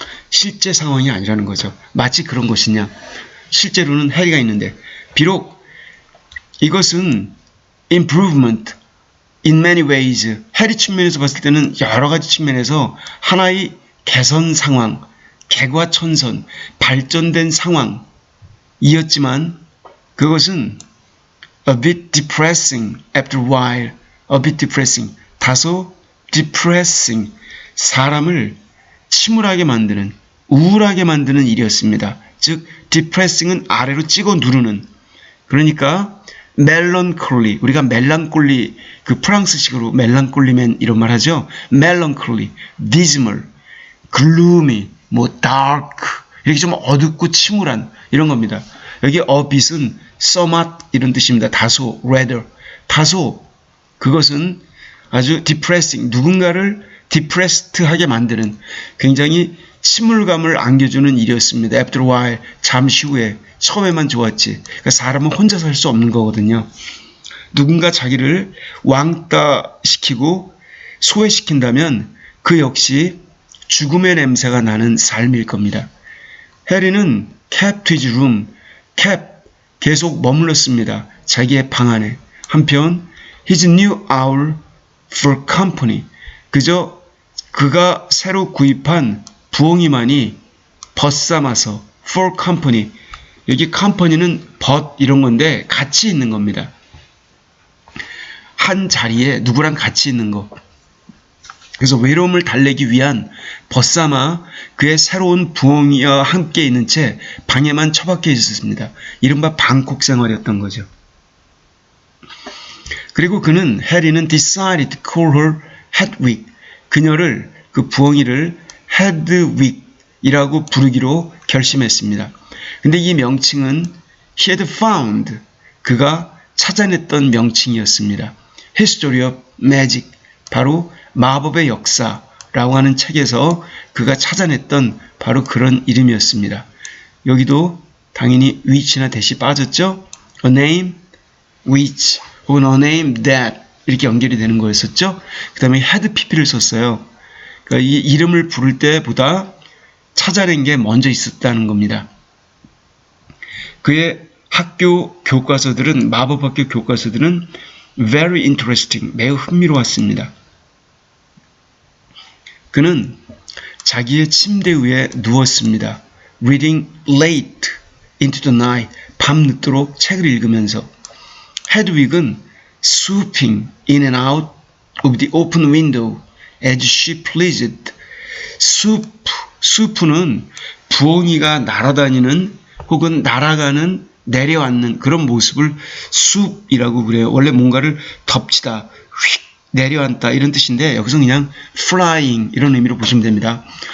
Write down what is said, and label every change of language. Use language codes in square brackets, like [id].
[ko] 실제 상황이 아니라는 거죠. 마치 그런 것이냐. 실제로는 해리가 있는데, 비록 이것은 [en] improvement in many ways, [ko] 해리 측면에서 봤을 때는 여러 가지 측면에서 하나의 개선 상황, 개과천선, 발전된 상황이었지만 그것은 [en] a bit depressing after a while. a bit depressing. [ko] 다소 depressing. 사람을 침울하게 만드는, 우울하게 만드는 일이었습니다. 즉, depressing은 아래로 찍어 누르는. 그러니까 melancholy. 우리가 멜랑콜리, 그 프랑스식으로 멜랑콜리맨 이런 말 하죠. [en] melancholy, dismal, gloomy, dark. [ko] 이렇게 좀 어둡고 침울한 이런 겁니다. 여기 [en] a bit [ko] 은 somewhat 이런 뜻입니다. 다소, rather. 다소, 그것은 아주 depressing, 누군가를 depressed하게 만드는 굉장히 침울감을 안겨주는 일이었습니다. [en] After a while, [ko] 잠시 후에, 처음에만 좋았지. 그러니까 사람은 혼자 살 수 없는 거거든요. 누군가 자기를 왕따시키고 소외시킨다면 그 역시 죽음의 냄새가 나는 삶일 겁니다. 해리는 [en] kept his room, [ko] kept, 계속 머물렀습니다. 자기의 방 안에. 한편 [en] his new owl for company, [ko] 그저 그가 새로 구입한 부엉이만이 벗삼아서 [en] for company, [ko] 여기 company는 벗 이런 건데 같이 있는 겁니다. 한 자리에 누구랑 같이 있는 거. 그래서 외로움을 달래기 위한 벗삼아 그의 새로운 부엉이와 함께 있는 채 방에만 처박혀 있었습니다. 이른바 방콕 생활이었던 거죠. 그리고 그는, 해리는 [en] decided to call her Hedwig, [ko] 그녀를, 그 부엉이를 Hedwig이라고 부르기로 결심했습니다. 근데 이 명칭은 [en] he had found, [ko] 그가 찾아냈던 명칭이었습니다. History of Magic, 바로 마법의 역사라고 하는 책에서 그가 찾아냈던 바로 그런 이름이었습니다. 여기도 당연히 which나 that이 빠졌죠? [en] A name which [ko] 혹은 [en] a name that [ko] 이렇게 연결이 되는 거였었죠? 그 다음에 had pp를 썼어요. 그러니까 이 이름을 부를 때보다 찾아낸 게 먼저 있었다는 겁니다. 그의 학교 교과서들은, 마법학교 교과서들은 [en] very interesting, [ko] 매우 흥미로웠습니다. 그는 자기의 침대 위에 누웠습니다. [en] reading late into the night, [ko] 밤늦도록 책을 읽으면서. [en] Hedwig은 swooping in and out of the open window as she pleased. [ko] swoop는 부엉이가 날아다니는 혹은 날아가는, 내려앉는 그런 모습을 swoop이라고 그래요. 원래 뭔가를 덮치다, 휙 내려앉다 이런 뜻인데 여기서 그냥 flying 이런 의미로 보시면 됩니다.